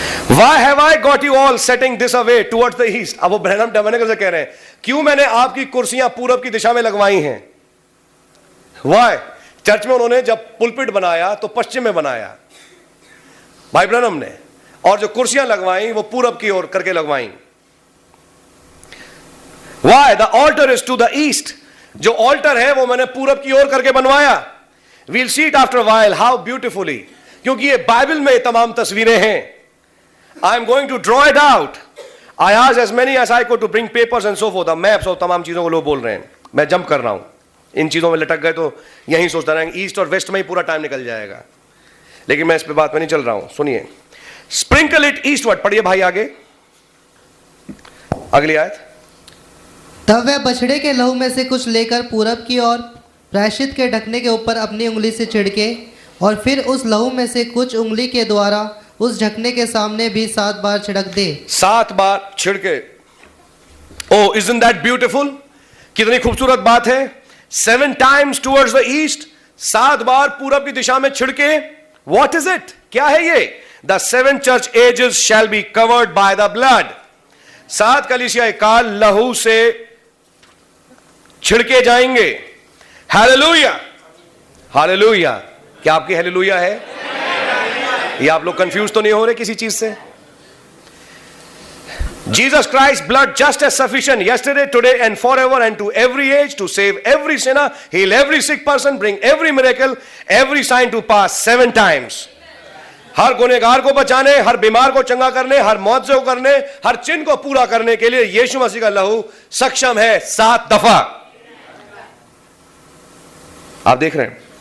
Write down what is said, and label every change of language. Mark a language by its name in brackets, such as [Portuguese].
[English] Why have I got you all setting this away towards the east? [Hindi] अब वो Branham tabernacle से कह रहे हैं, क्यों मैंने आपकी कुर्सियां पूरब की दिशा में लगवाई हैं? [English] Why? [Hindi] चर्च में उन्होंने जब पुलपिट बनाया तो पश्चिम में बनाया भाई ब्रैनम ने, और जो कुर्सियां लगवाई वो पूरब की ओर करके लगवाई. [English] Why? The altar is to the east. [Hindi] जो ऑल्टर है वो मैंने पूरब की ओर करके बनवाया. [English] We'll see it after a while how beautifully, [Hindi] क्योंकि ये बाइबल में तमाम तस्वीरें हैं. [English] I am going to draw it out. I asked as many as I could to bring papers and so forth. [Hindi] Maps और तमाम चीजों को लोग बोल रहे हैं, मैं जंप कर रहा हूं. इन चीजों में लटक गए तो यहीं सोचता रहेंगे ईस्ट और वेस्ट में ही पूरा टाइम निकल जाएगा, लेकिन मैं इस पे बात में नहीं चल रहा हूं. सुनिए, [English] Sprinkle it eastward. [Hindi] पढ़िए भाई आगे, अगली आयत. तब वह बछड़े के लहू में से कुछ लेकर पूरब की ओर प्रायश्चित के ढकने के ऊपर अपनी उंगली से छिड़के, और फिर उस लहू में से कुछ उंगली के द्वारा उस ढकने के सामने भी 7 बार छिड़क दे. [English] 7 [Hindi] बार छिड़के. [English] Oh isn't that beautiful? [Hindi] कितनी खूबसूरत बात है. [English] 7 times towards the east, [Hindi] 7 बार पूरब की दिशा में छिड़के. [English] What is it? [Hindi] क्या है ये? [English] The 7 church ages shall be covered by the blood. [Hindi] 7 कलीसिया काल लहू से छिड़के जाएंगे. Hallelujah, hallelujah. क्या आपकी हालेलुया है? ये आप लोग कंफ्यूज तो नहीं हो रहे किसी चीज से? [English] Jesus Christ's blood just as sufficient yesterday, today and forever and to every age to save every sinner, heal every sick person, bring every miracle, every sign to pass 7 times. [Hindi] हर गुनहगार को बचाने, हर बीमार को चंगा करने, हर मौत को करने, हर चिन्ह को पूरा करने के लिए यीशु मसीह का लहू सक्षम है 7 दफा. आप देख रहे हैं.